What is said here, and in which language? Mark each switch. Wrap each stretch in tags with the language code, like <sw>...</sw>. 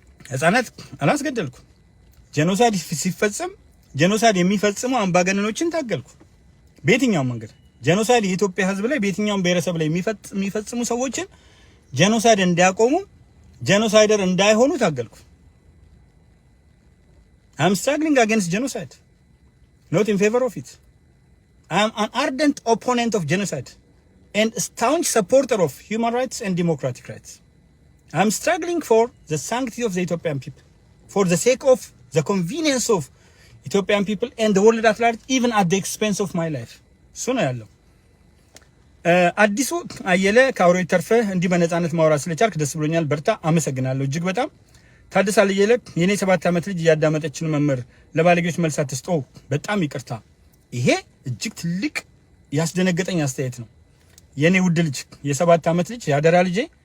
<am>ህፃናት አላስገደልኩም። ጄኖሳይድ ሲፈጽም ጄኖሳይድ የሚፈጽሙ አምባገነኖችን ታገልኩ በየትኛው መንገድ። ጄኖሳይድ የኢትዮጵያ ህዝብ ላይ በየትኛው ብሔረሰብ ላይ የሚፈጽሙ ሰዎችን ጄኖሳይድ እንዲያቆሙ ጄኖሳይደር እንዳይሆኑ ታገልኩ።</am> <en>I'm struggling against genocide, not in favor of it. I am an ardent opponent of genocide and a staunch supporter of human rights and democratic rights. I am struggling for the sanctity of the Ethiopian people, for the sake of the convenience of Ethiopian people and the world at large, even at the expense of my life.</en> <am>እሱ ነው ያለው። አዲሱ አየለ ካውሮ ተርፈ እንዲህ በነፃነት ማውራት ስለቻልክ ደስ ብሎኛል። በርታ። አመሰግናለሁ እጅግ በጣም። ታደሰ አየለ የኔ 7 ዓመት ልጅ ያዳመጠችን መምህር ለባለጌዎች መልስ አትስጠው። በጣም ይቅርታ። ይሄ እጅግ ትልቅ ያስደነገጠኝ አስተያየት ነው። የኔ ውድ ልጅ የ7 ዓመት ልጅ ያደራ ልጄ</am>